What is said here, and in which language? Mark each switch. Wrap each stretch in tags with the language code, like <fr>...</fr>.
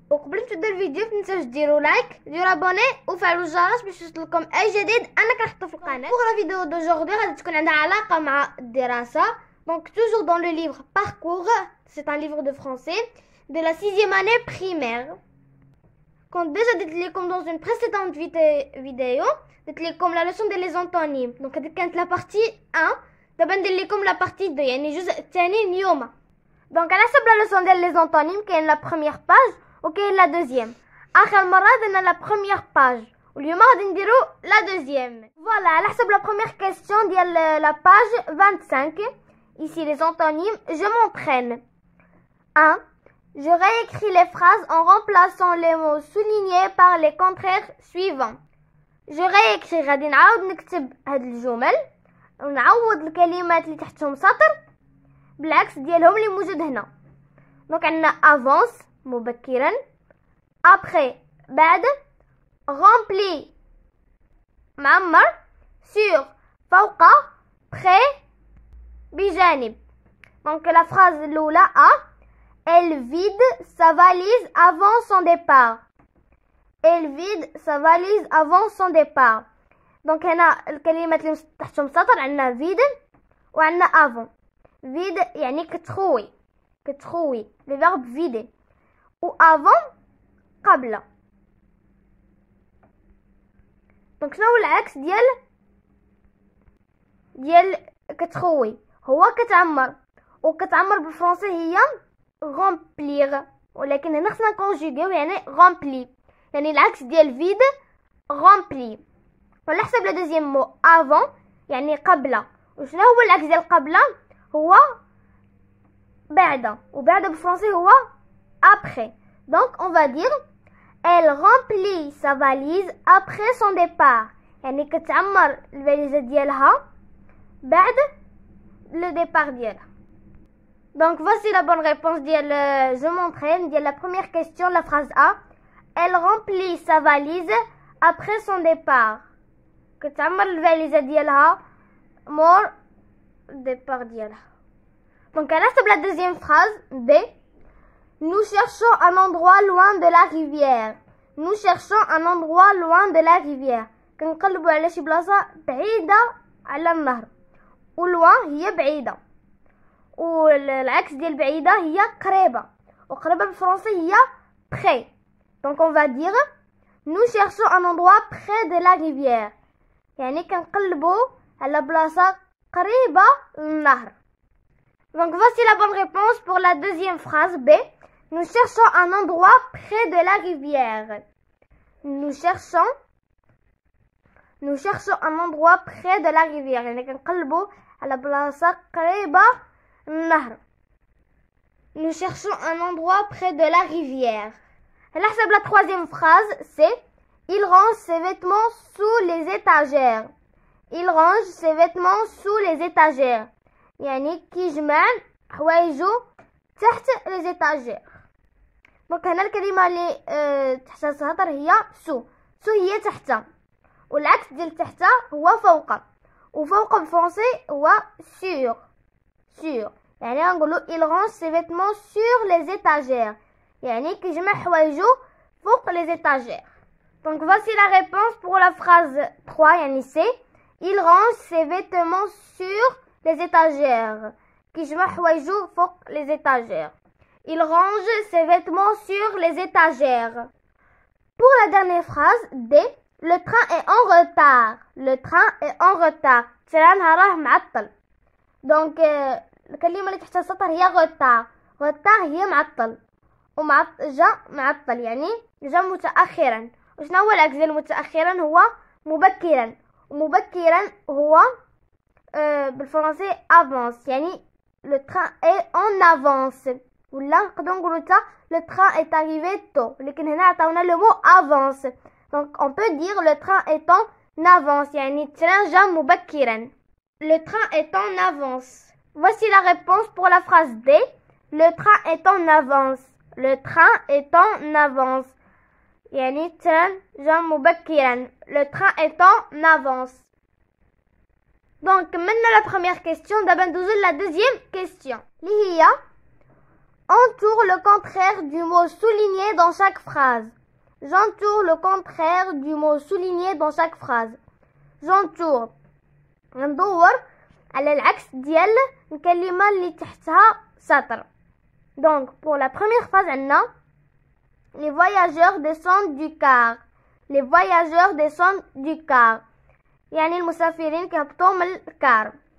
<ar>وقبل ما تبدا الفيديو متنساوش ديروا لايك ديروا ابوني وفعلوا الجرس باش يوصلكم اي جديد انا كنحطو في القناه.</ar> <fr>بوغ لا فيديو دوجوردي</fr> <ar>غادي تكون عندها علاقه مع الدراسه.</ar> <fr>Donc toujours dans le livre Parcours, c'est un livre de français de la 6e année primaire. Quand déjà dit comme dans une précédente vidéo, dit comme la leçon des antonymes. Donc كانت la partie 1.</fr> <ar>دابا ندير لكم</ar> <fr>la partie 2</fr> <ar>يعني الجزء الثاني اليوم.</ar> <fr>Donc على حسب la leçon ديال les antonymes كاين la première page وكاين la deuxième.</fr> <ar>اخر مره درنا</ar> <fr>la première page</fr> <ar>واليوم غادي نديرو la deuxième.</ar> <fr>Voilà,</fr> <ar>على حسب</ar> <fr>la première question ديال la page 25. Ici les antonymes, je m'entraîne. 1. Je réécris les phrases en remplaçant les mots soulignés par les contraires suivants. Je réécris</fr> <ar>غادي نعاود نكتب هاد الجمل ونعوض الكلمات اللي تحتهم سطر بالعكس ديالهم اللي موجود هنا. دونك عندنا avance مبكرا، après بعد، rempli معمر، sur فوق، près بجانب.</ar> <fr>Donc la phrase الأولى A. Elle vide sa valise avant son départ. Elle vide sa valise avant son départ.</fr> <ar>Donc هنا الكلمات اللي تحتهم سطر عندنا vide وعندنا avant.</ar> <fr>vide يعني كتخوي le verbe vider.</fr> <ar>و avant قبل. دونك شنو هو العكس ديال كتخوي؟ هو كتعمر، وكتعمر بالفرنسي هي remplir، ولكن هنا خصنا نكونجوغيو يعني rempli، يعني العكس ديال vide rempli. وعلى حسب لو دوزيام مو avant يعني قبل. وشنو هو العكس ديال قبل؟ هو بعد، وبعد بالفرنسي هو après.</ar> <fr>Donc on va dire elle remplit sa valise après son départ،</fr> <ar>يعني كتعمر الفاليزه ديالها بعد</ar> <fr>le départ ديالها. Donc voici la bonne réponse ديال je m'entraîne ديال la première question, la phrase A. Elle remplit sa valise après son départ.</fr> <ar>كتعمر الفاليزه ديالها مور</ar> <fr>départ</fr> <ar>ديالها.</ar> <fr>Donc à la suite de la deuxième phrase B. Nous cherchons un endroit loin de la rivière. Nous cherchons un endroit loin de la rivière.</fr> <ar>كنقلبوا على شي بلاصه بعيده على النهر. ولوان هي بعيده، والعكس ديال بعيده هي قريبه، وقريبه بالفرنسي هي près.</ar> <fr>Donc on va dire nous cherchons un endroit près de la rivière،</fr> <ar>يعني كنقلبوا على بلاصه قريبه للنهر.</ar> <fr>Donc voici la bonne réponse pour la deuxième phrase B. Nous cherchons un endroit près de la rivière. Nous cherchons un endroit près de la rivière،</fr> <ar>يعني كنقلبوا على بلاصه قريبه للنهر.</ar> <fr>Nous cherchons un endroit près de la rivière.</fr> <ar>على حسب</ar> <fr>la troisième phrase c'est il range ses vêtements sous les étagères. Il range ses vêtements sous les étagères،</fr> <ar>يعني كيجمع حوايجو تحت</ar> <fr>les étagères.</fr> <ar>دونك هنا الكلمه اللي تحتها سطر هي سو هي تحت، والعكس ديال تحت هو فوق، وفوق بالفرنسي هو sur.</ar> <fr>يعني نقولوا il range ses vêtements sur les étagères،</fr> <ar>يعني كيجمع حوايجو فوق</ar> <fr>les étagères. Donc voici la réponse pour la phrase 3 يعني C. Il range ses vêtements sur les étagères،</fr> <ar>كيجمع حوايجو فوق</ar> <fr>les étagères. Il range ses vêtements sur les étagères. Pour la dernière phrase D. Le train est en retard. Le train est en retard.</fr> <ar>التران راه معطل. دونك الكلمه اللي تحت السطر هي retard هي معطل، جا معطل يعني جا متاخرا. وشنو هو العكس ديال متاخرا؟ هو مبكرا، ومبكرا هو بالفرنسي avance، يعني</ar> <fr>le train est en avance.</fr> <ar>ولا نقدروا نقولوا حتى</ar> <fr>le train est arrivé tôt،</fr> <ar>لكن هنا عطاونا</ar> <fr>le mot avance. Donc on peut dire le train est en avance،</fr> <ar>يعني التران جا مبكرا.</ar> <fr>Le train est en avance. Voici la réponse pour la phrase D. Le train est en avance. Le train est en avance،</fr> <ar>يعني التران جا مبكرا.</ar> <fr>Le train est en avance. Donc كملنا la première question.</fr> <ar>دابا ندوزو</ar> <fr>la deuxième question اللي هي Entoure le contraire du mot souligné dans chaque phrase. J'entoure le contraire du mot souligné dans chaque phrase. J'entoure.</fr> <ar>ندور على العكس ديال الكلمة اللي تحتها سطر.</ar> <fr>Donc pour la première phrase عندنا les voyageurs descendent du car. Les voyageurs descendent du car.</fr> <ar>يعني المسافرين كيهبطوا من الكار.</ar>